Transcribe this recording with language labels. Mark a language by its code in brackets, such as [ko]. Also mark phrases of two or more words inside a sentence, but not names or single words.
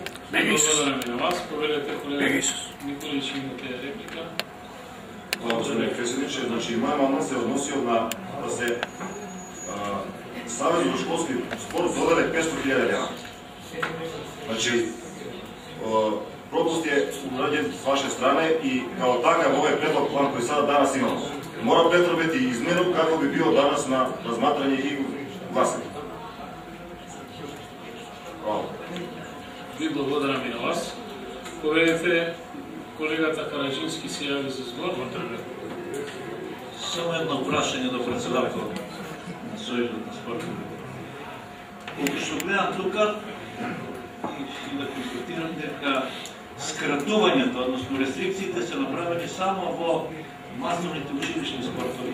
[mk] Благодарам и на вас. Повелете, колега Николич, имате реплика. Господин председниче, значи мојот амандман се односил на да се [sr] Savez za školski sport dodele 500.000 leva. Znači, propust je urađen s vaše strane i kao takav ovaj predlog plan koji sada danas imamo mora pretrpeti izmenu kako bi bio danas na razmatranje i glasanje. Hvala. [mk] Ви благодарам и на вас. Поведете, колегата Караджински се јави за збор. Само едно прашање до председател на Сојузот на спорт. Колку што гледам тука и да констатирам дека скратувањето, односно рестрикциите се направени само во масовните училишни спортови.